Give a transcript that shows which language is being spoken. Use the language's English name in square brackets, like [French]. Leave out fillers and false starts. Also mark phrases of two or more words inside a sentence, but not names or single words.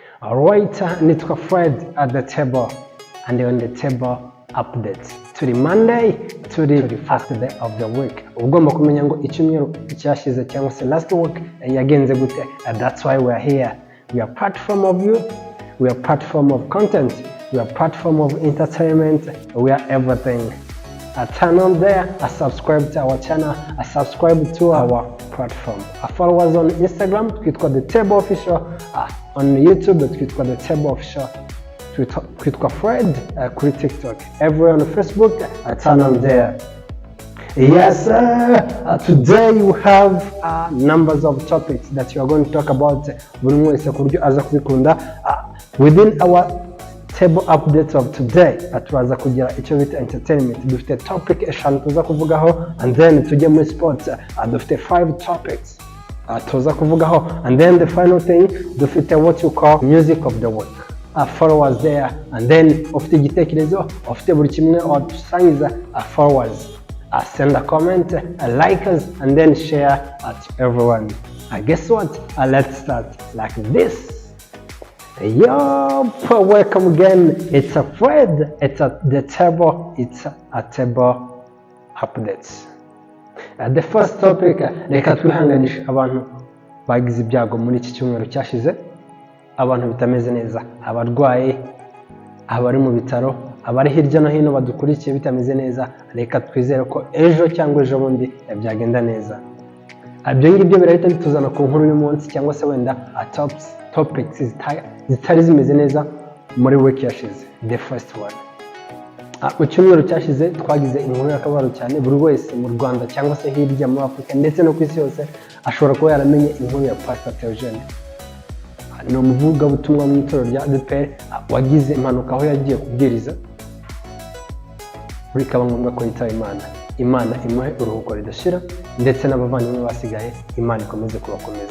[English] Alright, nitwa Fred at the table and on the table updates. Turi Monday, turi first day of the week. [Kinyarwanda] Ugomba kumenya ngo icyumweru cyashize cyangwa se [English] last week [Kinyarwanda] yagenze gute. That's why we are here. We are platform of you. We are platform of content. We are platform of entertainment. We are everything. Turn on there, subscribe to our channel, subscribe to our platform. Follow us on Instagram, twitwa The Table Official, on YouTube, twitwa The Table Official, twitwa Fred, kuri TikTok. [English] Everywhere on Facebook, turn on there. Yes, today you have numbers of topics that you are going to talk about. Within our table updates of today, [Kinyarwanda] turaza kugira icyo bita entertainment. Dufite topic eshanu tuza kuvugaho, [English] and then [Kinyarwanda] tujye muri [English] sports. [Kinyarwanda] Dufite 5 topics tuza kuvugaho, [English] and then the final thing dufite what you call music of the week. Follow us there, and then [Kinyarwanda] ufite igitekerezo, ufite buri kimwe wadusangiza, [English] follow us. Send a comment, like us, and then share to everyone. Guess what? Let's start like this. Yo, welcome again. It's a Fred. It's at the table. It's a table updates. The first topic, [Kinyarwanda] reka twihanganisha abantu bagize ibyago muri iki cyumweru cyashize. Abantu bitameze neza, abarwaye, abari mu bitaro, abari hirya no hino badukurikiye bitameze neza. Reka twizere ko ejo cyangwa ejo bundi byagenda neza. Ibyo ngibyo birahita bituzana ku nkuru y'umunsi cyangwa se wenda topics zitari zimeze neza muri week yashize. [English] The first one, [Kinyarwanda] mu cyumweru cyashize twagize inkuru y'akabaro cyane. Buri wese mu Rwanda cyangwa se hirya muri Afurika ndetse no ku isi yose ashobora kuba yaramenye inkuru ya Pastor Theogene. Ni umuvugabutumwa mu itorero rya ADEPR wagize impanuka aho yagiye kubwiriza, bikaba ngombwa ko yitaba Imana imuhe uruhuko ridashira, ndetse n'abavandimwe basigaye Imana ikomeze kubakomeza.